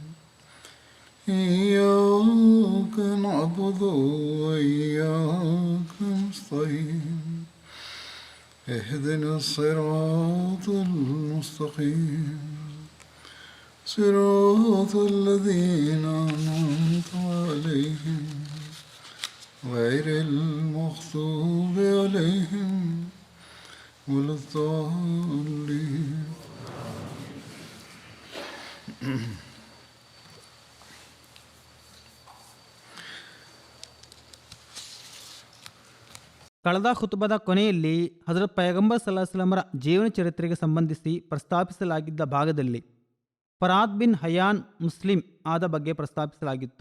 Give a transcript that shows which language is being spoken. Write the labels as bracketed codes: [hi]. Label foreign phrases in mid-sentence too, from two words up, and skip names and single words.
[ar] إياك نعبد وإياك نستعين اهدنا الصراط المستقيم صراط الذين أنعمت عليهم غير المغضوب عليهم ولا الضالين. [kn] ಕಳೆದ ಖುತುಬದ ಕೊನೆಯಲ್ಲಿ ಹಜರತ್ ಪೈಗಂಬರ್ [ar] صلى الله عليه وسلم [kn] ಜೀವನ ಚರಿತ್ರೆಗೆ ಸಂಬಂಧಿಸಿ ಪ್ರಸ್ತಾಪಿಸಲಾಗಿದ್ದ ಭಾಗದಲ್ಲಿ ಫರಾದ್ ಬಿನ್ ಹಯಾನ್ ಮುಸ್ಲಿಂ ಆದ ಬಗ್ಗೆ ಪ್ರಸ್ತಾಪಿಸಲಾಗಿತ್ತು.